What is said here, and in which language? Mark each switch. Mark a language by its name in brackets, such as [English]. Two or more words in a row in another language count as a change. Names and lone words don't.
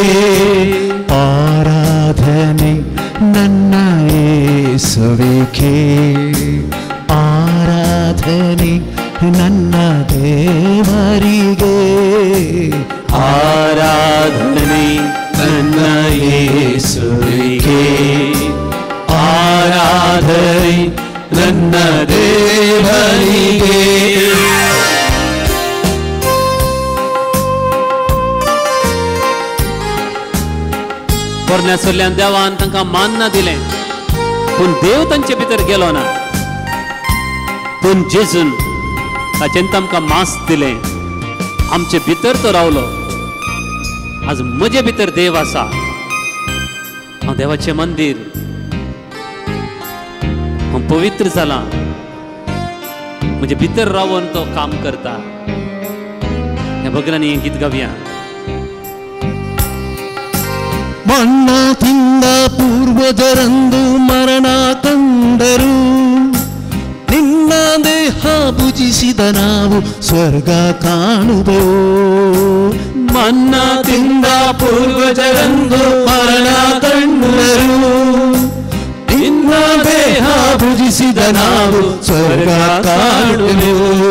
[Kannada] ಆರಾಧನೆ ನನ್ನ ಯೇಸುವಿಗೆ, ಆರಾಧನೆ ನನ್ನ ದೇವರಿಗೆ, ಆರಾಧನೆ ನನ್ನ ಯೇಸುವಿಗೆ, ಆರಾಧನೆ ನನ್ನ ದೇವರಿಗೆ. [Konkani] पोरण्यासोल्यान देवान तांकां मान दिलें, पूण देव तांचे भितर गेलो ना. पूण जेजून ताचेन तांकां मास दिलें, आमचे भितर तो रावलो. आज म्हजे भितर देव आसा, हांव देवाचें मंदीर, हांव पवित्र जालां. म्हजे भितर रावून तो काम करता. ह्या भगलांनी हें गीत गावया. [Kannada] ಮಣ್ಣ ತಿಂದ ಪೂರ್ವಜರಂದು ಮರಣ ಕಂಡರು, ನಿನ್ನ ದೇಹ ಭುಜಿಸಿದ ನಾವು ಸ್ವರ್ಗ ಕಾಣುವೆವು. ಮಣ್ಣ ತಿಂದ ಪೂರ್ವಜರಂದು ಮರಣ ಕಂಡರು, ನಿನ್ನ ದೇಹ ಭುಜಿಸಿದ ನಾವು ಸ್ವರ್ಗ ಕಾಣುವೆವು.